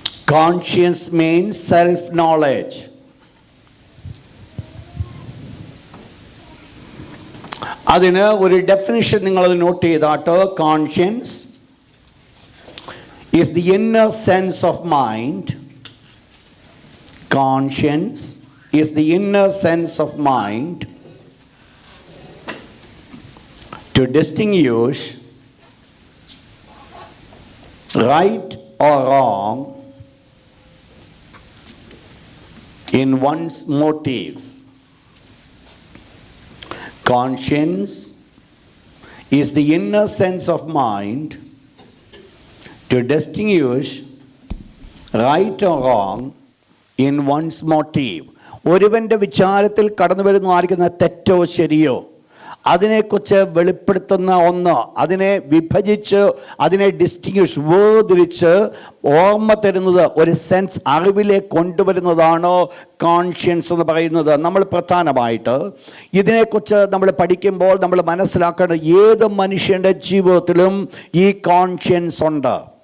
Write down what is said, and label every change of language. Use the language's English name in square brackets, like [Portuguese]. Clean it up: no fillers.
[English] Conscience means self knowledge. [Malayalam] അതിന് ഒരു definition നിങ്ങളത് not ചെയ്താട്ട്. [English] Conscience is the inner sense of mind. Conscience is the inner sense of mind to distinguish right or wrong in one's motives. Conscience is the inner sense of mind to distinguish right or wrong in one's motive. [Malayalam] ഒരുവൻ്റെ വിചാരത്തിൽ കടന്നു വരുന്നതായിരിക്കുന്ന തെറ്റോ ശരിയോ അതിനെക്കുറിച്ച് വെളിപ്പെടുത്തുന്ന ഒന്ന്, അതിനെ വിഭജിച്ച്, അതിനെ ഡിസ്റ്റിങ്വിഷ്, വേർതിരിച്ച് ഓർമ്മ തരുന്നത്, ഒരു സെൻസ് അറിവിലേക്ക് കൊണ്ടുവരുന്നതാണ് കോൺഷ്യൻസ് എന്ന് പറയുന്നത്. നമ്മൾ പ്രധാനമായിട്ട് ഇതിനെക്കുറിച്ച് നമ്മൾ പഠിക്കുമ്പോൾ നമ്മൾ മനസ്സിലാക്കേണ്ടത്, ഏത് മനുഷ്യൻ്റെ ജീവിതത്തിലും ഈ കോൺഷ്യൻസ് ഉണ്ട്.